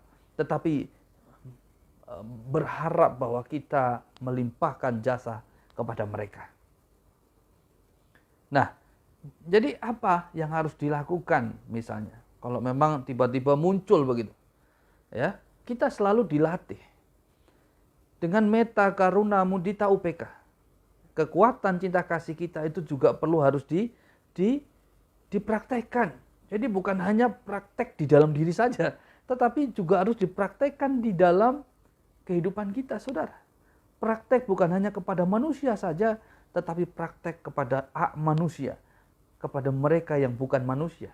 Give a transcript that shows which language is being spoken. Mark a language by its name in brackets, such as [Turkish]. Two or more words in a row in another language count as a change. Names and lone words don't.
[Indonesian] Tetapi berharap bahwa kita melimpahkan jasa kepada mereka. Nah, jadi apa yang harus dilakukan misalnya? Kalau memang tiba-tiba muncul begitu, ya, kita selalu dilatih dengan [Pali] metta, karuna, mudita, upeka. [Indonesian] Kekuatan cinta kasih kita itu juga perlu harus dipraktekkan. Jadi bukan hanya praktek di dalam diri saja, tetapi juga harus dipraktekkan di dalam kehidupan kita, saudara. Praktek bukan hanya kepada manusia saja, tetapi praktek kepada manusia, kepada mereka yang bukan manusia.